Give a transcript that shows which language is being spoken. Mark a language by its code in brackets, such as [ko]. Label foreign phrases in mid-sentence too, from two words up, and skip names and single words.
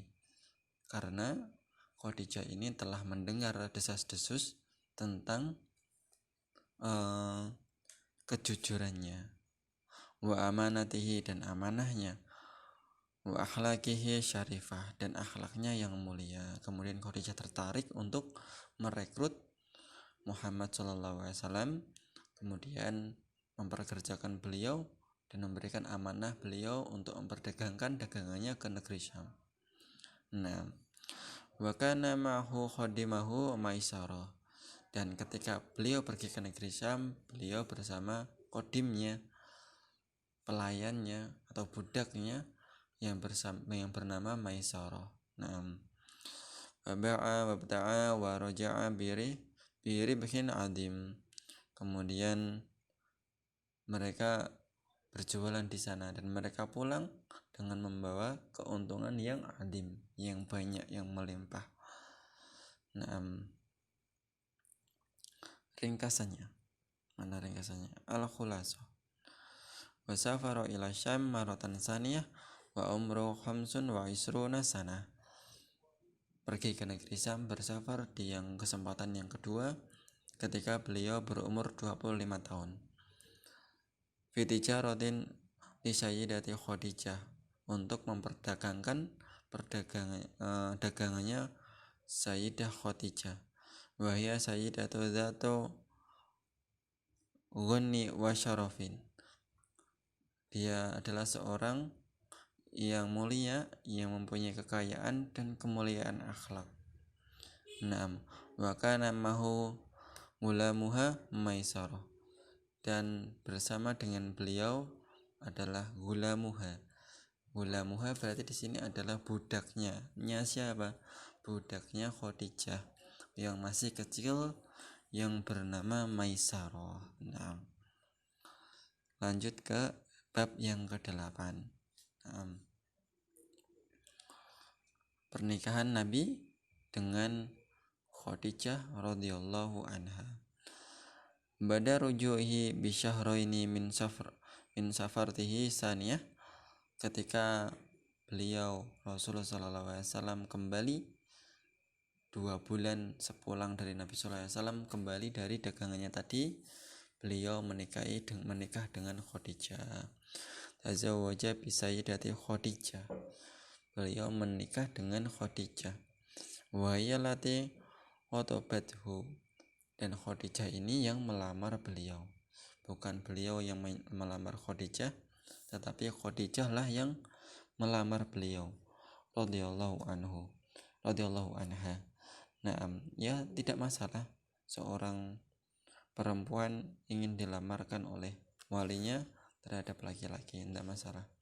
[id] Karena Khadijah ini telah mendengar desas-desus tentang kejujurannya, [ar] وأمانته [id] dan amanahnya, [ar] وأخلاقه الشريفة [id] dan akhlaknya yang mulia. Kemudian Khadijah tertarik untuk merekrut Muhammad [ar] صلى الله عليه وسلم, [id] kemudian memperkerjakan beliau dan memberikan amanah beliau untuk memperdagangkan dagangannya ke negeri Syam. Nah, [ar] وكان معه خادمه ميسرة. [id] Dan ketika beliau pergi ke negeri Syam, beliau bersama kodimnya, pelayannya atau budaknya yang bernama Maisarah. Nah, [ar] باع وابتاع ورجع بربح عظيم. [id] Kemudian mereka berjualan di sana dan mereka pulang dengan membawa keuntungan yang adim, yang banyak, yang melimpah. Nah, ringkasannya. Mana ringkasannya? Al-Khulasah. [ar] وسافر إلى الشام مرة ثانية وعمره خمس وعشرون سنة. [id] Pergi ke negeri Syam, bersafar di yang kesempatan yang kedua ketika beliau berumur 25 tahun. [ar] في تجارة لسيدة خديجة, [id] untuk memperdagangkan dagangannya Sayyidah Khadijah. [ar] وهي سيدة ذات غنى وشرف. [id] Dia adalah seorang yang mulia, yang mempunyai kekayaan dan kemuliaan akhlak. Naam, [ar] وكان معه غلامها ميسرة, [id] dan bersama dengan beliau adalah gulamuha. Gulamuha berarti di sini adalah budaknya. Nya siapa? Budaknya Khadijah yang masih kecil yang bernama Maisarah. Nah, lanjut ke bab yang ke-8. Pernikahan Nabi dengan Khadijah [ar] رضي الله عنها. بعد رجوعه بشهرين من سفرته الثانية, [id] ketika beliau Rasulullah SAW kembali 2 bulan sepulang dari Nabi SAW kembali dari dagangannya tadi, beliau menikah dengan Khadijah. [ar] تزوج بسيدة خديجة. [id] Beliau menikah dengan Khadijah. [ar] والتي خطبته, [id] dan Khadijah ini yang melamar beliau. Bukan beliau yang melamar Khadijah, tetapi Khadijah lah yang melamar beliau [ar] رضي الله عنها. [id] Nah, ya tidak masalah seorang perempuan ingin dilamarkan oleh walinya terhadap laki-laki, tidak masalah.